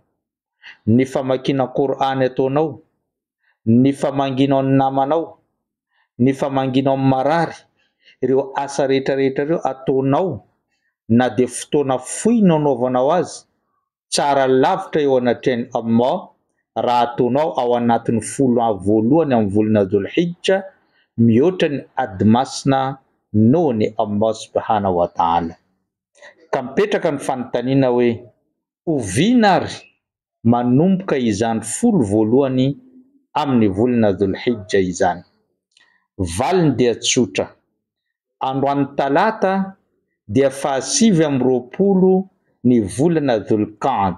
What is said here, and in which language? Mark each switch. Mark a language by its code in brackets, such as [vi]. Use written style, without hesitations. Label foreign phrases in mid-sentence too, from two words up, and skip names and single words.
[mg] ny famakiana Qur'any ataonao, ny famanginao ny namanao, ny famanginao amin'ny marary, ireo asa rehetrarehetra ireo ataonao na dia fotoana fohy no anaovanao azy, tsara lavitra eo anatrehan'ny Allah raha ataonao ao anatin'ny folo voalohany amin'ny volana Dhul-Hijja mihoatra ny ady masina noho ny Allah [ar] سبحانه وتعالى. [mg] Ka mipetraka ny fanontaniana hoe: oviana ary manomboka izany folo voalohany amin'ny volana Dhul-Hijja izany? Valiny dia tsotra. Androany talata dia 29 ny volana Dhul-Qa'd.